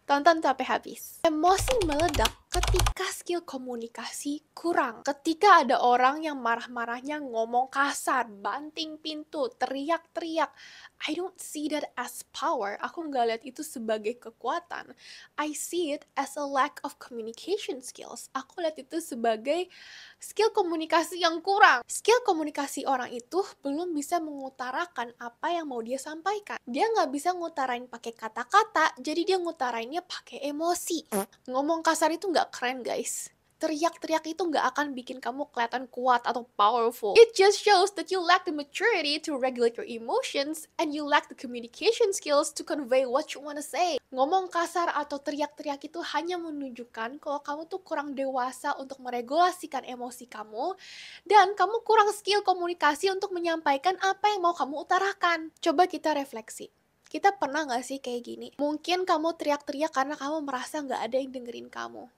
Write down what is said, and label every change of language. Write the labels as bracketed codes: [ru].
[id] Tonton sampai habis. Emosi meledak ketika skill komunikasi kurang. Ketika ada orang yang marah-marahnya ngomong kasar, banting pintu, teriak-teriak. [en] I don't see that as power. [id] Aku nggak lihat itu sebagai kekuatan. [en] I see it as a lack of communication skills. [id] Aku lihat itu sebagai skill komunikasi yang kurang. Skill komunikasi orang itu belum bisa mengutarakan apa yang mau dia sampaikan. Dia nggak bisa ngutarain pakai kata-kata, jadi dia ngutarainnya pakai emosi. Ngomong kasar itu nggak keren, guys. Teriak-teriak itu nggak akan bikin kamu kelihatan kuat atau powerful. [en] It just shows that you lack the maturity to regulate your emotions and you lack the communication skills to convey what you wanna say. [id] Ngomong kasar atau teriak-teriak itu hanya menunjukkan kalau kamu tuh kurang dewasa untuk meregulasikan emosi kamu dan kamu kurang skill komunikasi untuk menyampaikan apa yang mau kamu utarakan. Coba kita refleksi. Kita pernah gak sih kayak gini? Mungkin kamu teriak-teriak karena kamu merasa gak ada yang dengerin kamu.